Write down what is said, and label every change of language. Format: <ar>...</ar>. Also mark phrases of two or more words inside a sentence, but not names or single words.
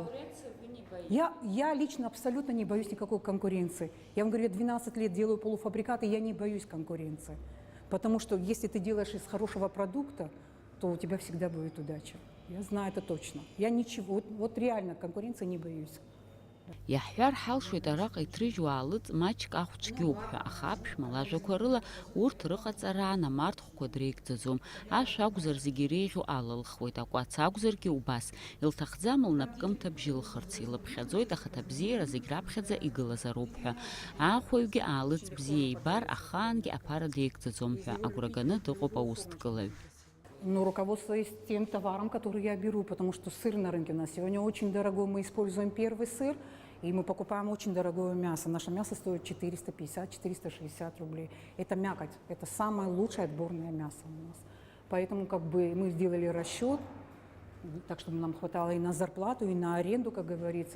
<ru>конкуренции вы не боитесь? Я лично абсолютно не боюсь никакой конкуренции. Я вам говорю, я 12 лет делаю полуфабрикаты, я не боюсь конкуренции. Потому что если ты делаешь из хорошего продукта, то у тебя всегда будет удача. Я знаю это точно. Я ничего, вот реально конкуренции не боюсь.</ru> <ab>Иаҳҳәар ҳалшоит араҟа иҭрыжьуа аалыҵ маҷк ахәцәгьоуп ҳәа, аха аԥшәма лажәақәа рыла урҭ рыҟаҵара анамарҭәқәа дреигӡаӡом. Ашә акәзар зегьы иреиӷьу алылхуеит, акәац акәзаргьы убас. Илҭахӡам лнапкымҭа бжьылхырц, илыԥхьаӡоит ахаҭа бзиара зегь раԥхьаӡа игылазароуп ҳәа. Аахәаҩгьы аалыҵ бзиа ибар, ахаангьы аԥара деигӡаӡом ҳәа агәра ганы дыҟоуп аусҭкылаҩ.</ab> <ru>Но руководствуюсь тем товаром, который я беру, потому что сыр на рынке у нас сегодня очень дорогой. Мы используем первый сыр, и мы покупаем очень дорогое мясо. Наше мясо стоит 450-460 рублей. Это мякоть, это самое лучшее отборное мясо у нас. Поэтому как бы мы сделали расчет, так чтобы нам хватало и на зарплату, и на аренду, как говорится.</ru>